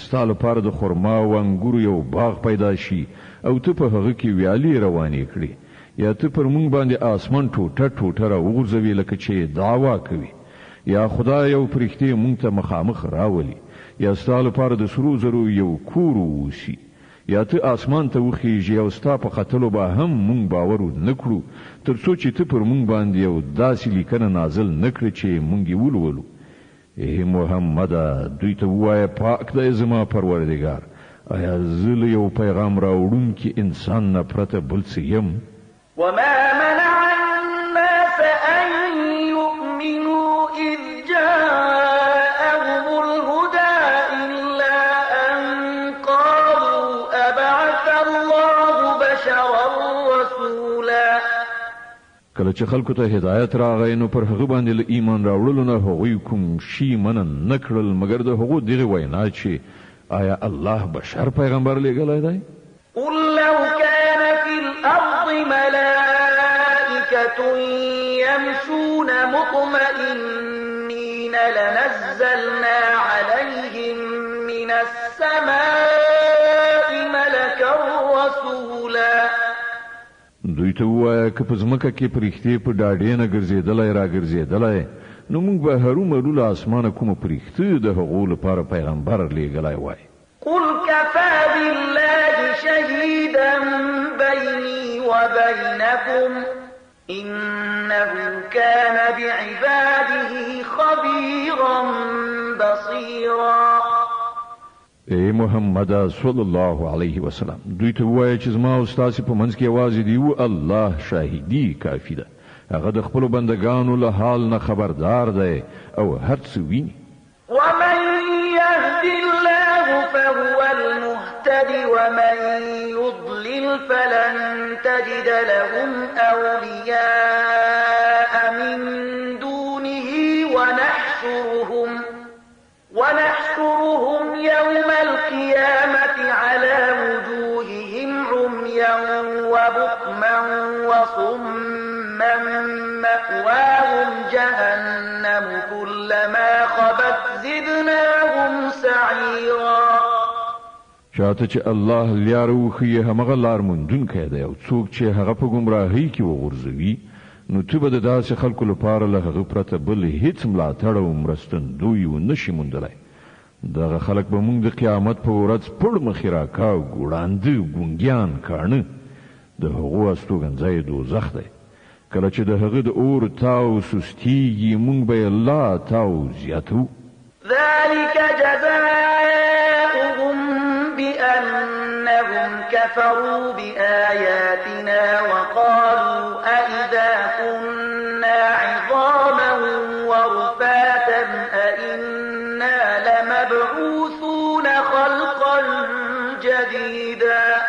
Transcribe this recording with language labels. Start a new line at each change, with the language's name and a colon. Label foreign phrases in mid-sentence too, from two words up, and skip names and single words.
Pashto: ستا لپاره د خرما او انګورو یو باغ پیدا شي او ته په هغه کې ویالې روانې کړي یا ته پر مونږ باندې آسمان ټوټه ټوټه راوغورځوي لکه چې دعوا کوي یا خدای یو فرښتې مونږ ته مخامخ راولي یا ستا لپاره د سرو زرو یو کور ووسي یا ته آسمان ته وخیږي او ستا په ختلو به هم مونږ باور نه کړو تر څو چې ته پر مونږ باندې یو داسې لیکنه نازل نه کړې چې مونږ یې ولولو. ای محمده دوی ته ووایه پاک دی زما پروردګار آیا زه له یو پیغام راوړونکي انسان نه پرته بل څه یم؟
Arabic: وما منع الناس أن يؤمنوا إذ جاءهم الهدى إلا أن قالوا أبعث الله بشرا رسولا.
Pashto: کله چې خلکو ته هدایت راغی نو پر هغه باندې له ایمان راوړلو نه هغوی کوم شي منع نه کړل مګر د هغو دغه وینا چې آیا الله بشر پیغمبر لېږلی دی؟
Arabic: قل لو كان في الأرض ملائكة يمشون مطمئنين لنزلنا عليهم من السماء ملكا رسولا.
Pashto: دوی ته ووایه که په ځمکه کې فرښتې په ډاډې نه ګرځېدلی راګرځېدلی نو موږ به هرومرو له اسمانه کومه فرښته د هغو لپاره پیغمبر لېږلی وای.
Arabic: قل كفى بالله شهيدا بيني وبينكم إنه كان بعباده خبيرا بصيرا.
Pashto: ای محمد
Arabic: صلی الله علیه وسلم
Pashto: دوی ته ووایه چې زما او ستاسې په منځ کې یوازې دی و الله شاهدي کافي ده هغه د خپلو بندګانو له حال نه خبردار دی او هر څه ویني.
Arabic: ومن يهد الله فهو المهتد ومن يضلل فلن تجد لهم أولياء من دونه ونحشرهم يوم القيامة على وجوههم عميا وبكما وصما مأواهم جهنم كلما خبت زدناهم سعيرا.
Pashto: چاته چې الله لار وښیي همغه لار موندونکی دی او څوک چې هغه په ګمراهۍ کې وغورځوي نو ته به د داسې خلکو لپاره له هغه پرته بل هیڅ ملاتړ او مرستندوی ونشي موندلی. دغه خلک به موږ د قیامت په ورځ پړ مخې راکاو ګوړانده ګونګیان کاڼه د هغو استوګنځی دوزخ دی. کله چې د هغه د اور تاو سستیږي موږ به یې لا تاو زیاتو.
Arabic: ذلك جزاؤهم بأنهم كفروا بآياتنا وقالوا أئذا كنا عظاما ورفاتا أئنا لمبعوثون خلقا جديدا.